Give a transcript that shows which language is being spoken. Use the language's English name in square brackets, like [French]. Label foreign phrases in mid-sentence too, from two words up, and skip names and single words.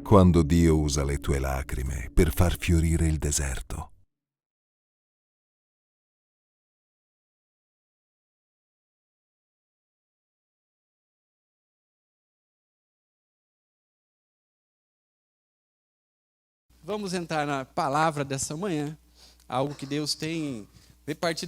[Italian] Quando Dio usa le tue lacrime per far fiorire il deserto. [Portuguese] Vamos entrar na palavra dessa manhã, algo que Deus tem repartido